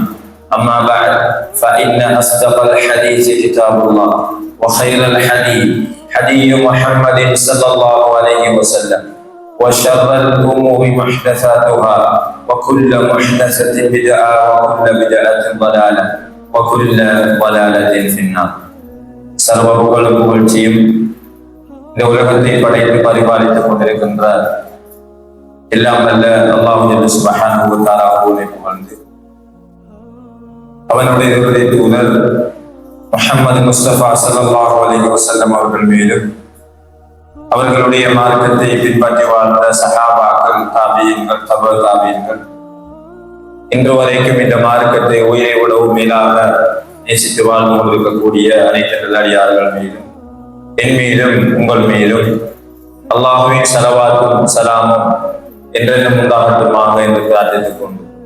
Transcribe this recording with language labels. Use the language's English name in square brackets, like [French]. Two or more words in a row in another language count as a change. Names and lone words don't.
[Arabic] أما بعد فإن أصدق الحديث كتاب الله وخير الحديث حديث محمد صلى الله عليه وسلم وشر الأمور محدثاتها وكل محدثة بدعة وكل بدعة ضلالة وكل ضلالة في النار. [Tamil] சர்வ புகழும் புகழ்ச்சியும் இந்த உலகத்தை படைத்து பரிபாலித்துக் கொண்டிருக்கின்ற எல்லாம் அல்ல [Arabic] الله سبحانه و [Tamil] தஆலாவை புகழ்ந்து அவனுடைய தூதர் முஹம்மது முஸ்தபா [Arabic] صلى الله عليه وسلم [Tamil] அவர்கள் மீதும் அவர்களுடைய மார்க்கத்தை பின்பற்றி வாழ்ந்த சஹாபாக்கள், தாபியீன்கள், தபு தாபியீன்கள், இன்று வரைக்கும் இந்த மார்க்கத்தை உயிரை விடவும் மேலாக நேசித்து வாழ்ந்து கொண்டிருக்கக்கூடிய அனைத்து நல்லடியார்கள் மீதும் என் மீதும் உங்கள் மீதும் அல்லாஹுவின் ஸலவாத்தும் சலாமும் என்றென்றும் உண்டாகட்டுமாக என்று பிரார்த்தித்துக் கொண்டு